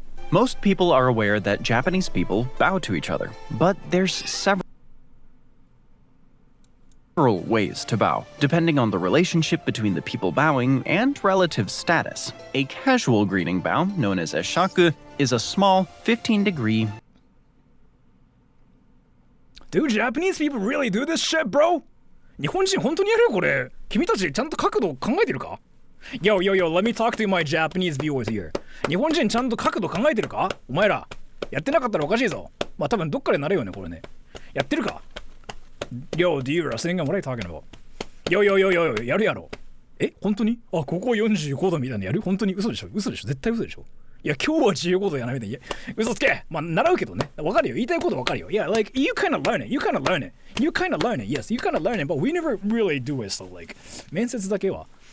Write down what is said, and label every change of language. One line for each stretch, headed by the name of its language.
English: Most people are aware that Japanese people bow to each other, but there's several ways to bow, depending on the relationship between the people bowing and relative status. A casual greeting bow, known as eshaku, is a small 15-degree. Dude, Japanese people really do this shit, bro?
Japanese: 日本人本当にやるこれ。君たちちゃんと角度考えてるか?
English: Yo, let me talk to my Japanese viewers here.
Japanese: 日本人ちゃんと角度考えてるか?お前ら。やってなかったらおかしいぞ。まあ多分どっかでなるよね、これね。やってるか?
English: Yo, do you wrestling? What are you talking about?
Japanese: Yo, やるやろ。え、本当に? あ、ここ45度みたいなやる? 本当に嘘でしょ?嘘でしょ? 絶対嘘でしょ? いや、今日は15度やなみたいな。嘘つけ。まあ、習うけどね。わかるよ。言いたいことわかるよ。
English: Yeah, like, you kind of learn it. You kind of learn it. You kind of learn it. Yes, you kind of learn it. But we never really do it. So, like,
Japanese: 面接だけは。